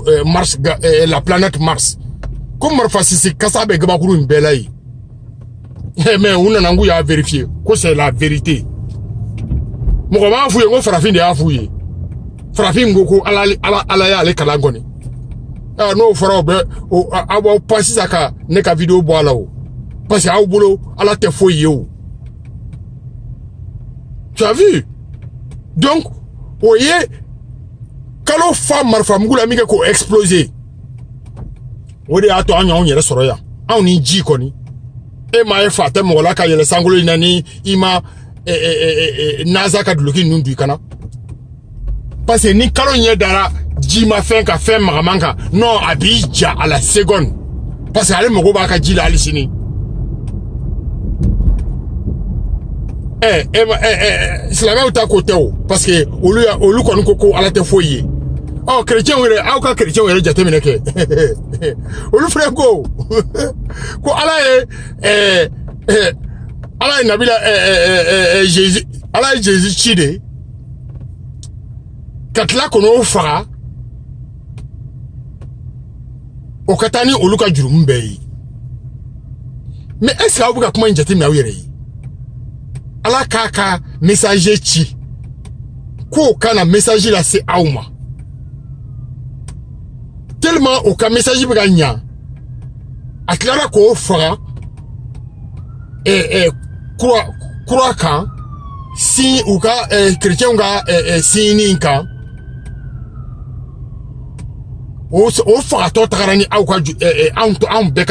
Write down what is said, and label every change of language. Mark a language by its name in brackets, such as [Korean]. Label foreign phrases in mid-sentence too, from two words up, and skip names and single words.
[French] la planète Mars [Bambara] ko marifa sisi kasa bɛ gabakuru in bɛɛ la yen mais u nana ngu y'a vérifier ko [French] c'est la vérité [Bambara] mɔgɔ m'a f'u ye ko farafin de y'a f'u ye farafin ko ala y'ale kalan kɔni n'o fɔra o bɛ aw b'aw pan sisan ka ne ka vidéo bɔ a la o [French] parce que [Bambara] aw bolo ala tɛ foyi ye o [French] tu as vu donc [Bambara] o ye kalo fa marifa mugu la min kɛ k'o exploser o de y'a to an y'anw yɛrɛ sɔrɔ yan anw ni ji kɔni e m'a ye fa tɛ mɔgɔ la ka yɛlɛ sankolo in na ni i ma naza ka duloki ninnu dun i kana [French] parce que [Bambara] ni kalo ɲɛ dara ji ma fɛn ka fɛn magaman kan non a b'i ja [French] à la seconde parce que [Bambara] ale mago b'a ka ji la hali sini silamɛw ta ko tɛ o [French] parce que [Bambara] olu kɔni ko ala tɛ foyi ye chrétiens yɛrɛ aw ka chrétiens yɛrɛ jateminɛ kɛ olu fɛnɛ ko ko ala ye nabila Jésus ala ye Jésus ci de ka tila k'o faga o ka taa ni olu ka jurumu bɛɛ ye [French] mais est-ce que [Bambara] aw bɛ ka kuma in jateminɛ aw yɛrɛ ye ala k'a ka messager ci k'o kana message lase aw ma tellement o ka message bɛ ka ɲa a tilara k'o faga kura kan si u ka chrétiens ka signes kan o fagatɔ tagara ni aw ka anw bɛɛ